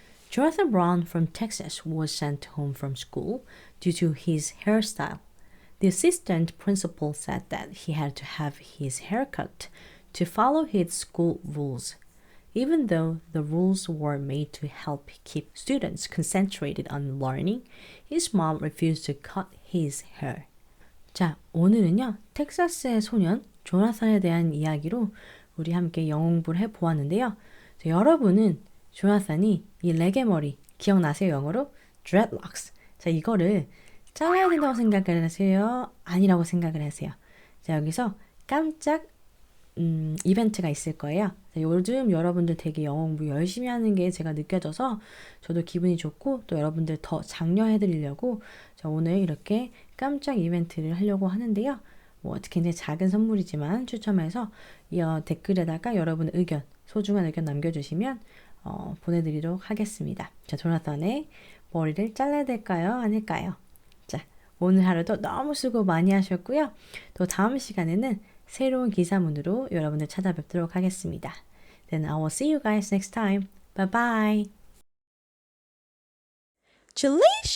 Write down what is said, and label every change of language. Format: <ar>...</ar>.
<en>Jonathan Brown from Texas was sent home from school due to his hairstyle. The assistant principal said that he had to have his hair cut to follow his school rules. Even though the rules were made to help keep students concentrated on learning, his mom refused to cut his hair.</en> <ko>자, 오늘은요. 텍사스의 소년 조나산에 대한 이야기로 우리 함께 영어 공부를 해보았는데요. 자, 여러분은 조나산이 이 레게 머리 기억나세요? 영어로? dreadlocks. 자, 이거를 잘라야 된다고 생각을 하세요? 아니라고 생각을 하세요? 자, 여기서 깜짝 이벤트가 있을 거예요. 요즘 여러분들 되게 영어 공부 열심히 하는 게 제가 느껴져서 저도 기분이 좋고 또 여러분들 더 장려해드리려고 오늘 이렇게 깜짝 이벤트를 하려고 하는데요. 뭐 굉장히 작은 선물이지만 추첨해서 이 댓글에다가 여러분의 의견, 소중한 의견 남겨주시면 보내드리도록 하겠습니다. 자, 조나단의 머리를 잘라야 될까요? 아닐까요? 자, 오늘 하루도 너무 수고 많이 하셨고요. 또 다음 시간에는 새로운 기사문으로 여러분들 찾아뵙도록 하겠습니다.</ko> <en>Then I will see you guys next time. Bye bye. Julie!</en>